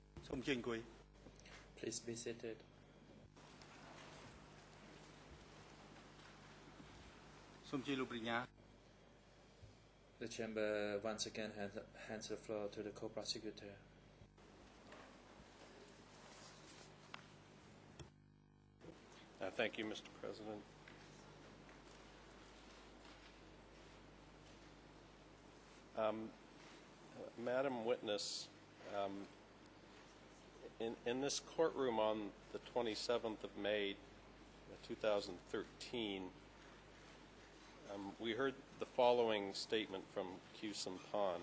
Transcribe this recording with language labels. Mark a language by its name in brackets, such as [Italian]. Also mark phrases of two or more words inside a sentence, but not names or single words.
[Khmer] សូមអញ្ជើញអង្គុយ [English] Please be seated. [Khmer] សូមអញ្ជើញលោកប្រញ្ញា [English] The chamber once again hands the floor to the co-prosecutor. Thank you, Mr. President. Madam Witness, in this courtroom on the 27th of May, 2013, we heard the following statement from Q Sampan.